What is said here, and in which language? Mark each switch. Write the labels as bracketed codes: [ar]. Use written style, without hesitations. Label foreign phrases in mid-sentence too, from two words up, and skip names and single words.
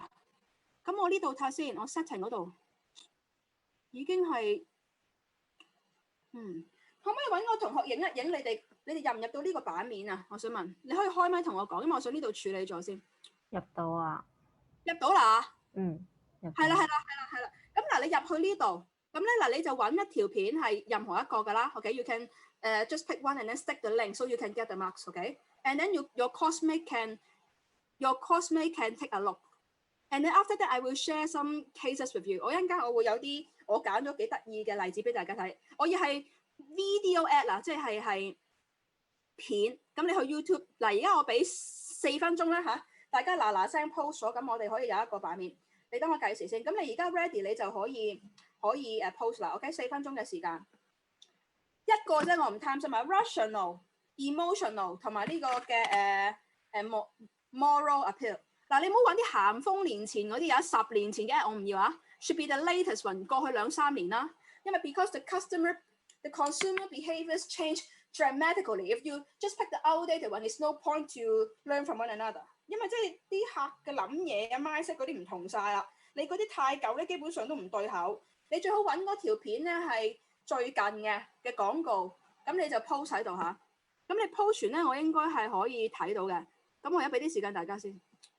[yue] 咁我呢度睇下先，我 setting 嗰度已經係，可唔可以揾個同學影一影你哋入唔入到呢個版面啊？我想問，你可以開咪同我講，因為我想呢度處理咗先。入到啊！入到啦？係啦。咁嗱，你入去呢度，咁咧嗱，你就揾一條片係任何一個㗎啦。 [en] OK，you can just pick one and then stick the link so you can get the marks. OK，and then your coursemate can take a look. And then after that, I will share some cases with you。 [yue] 我一陣間我會有啲我揀咗幾得意嘅例子俾大家睇。我要係 [en] video ad [yue] 啦，即係片。咁你去 YouTube 嗱，而家我俾4分鐘啦嚇，大家嗱聲 post 咗，咁我哋可以有一個版面。你等我計時先。咁你而家 ready 你就可以post 啦。OK， 4分鐘嘅時間，一個啫，我唔貪心啊。 [en] rational、emotional [yue] 同埋呢個嘅 [en] moral appeal。 [yue] 嗱，你唔好揾啲咸豐年前嗰啲，有10年前嘅我唔要啊。 [en] Should be the latest one， [yue] 過去2-3年啦。 [en] 因為 because the consumer behaviors change dramatically. If you just pick the outdated one, it's no point to learn from one another。 [yue] 因為即係啲客嘅諗嘢啊、mindset 嗰啲唔同晒啦。你嗰啲太舊咧，基本上都唔對口。你最好揾嗰條片咧係最近嘅廣告，咁你就 post 喺度嚇。咁你 post 完咧，我應該係可以睇到嘅。咁我而家俾啲時間大家先。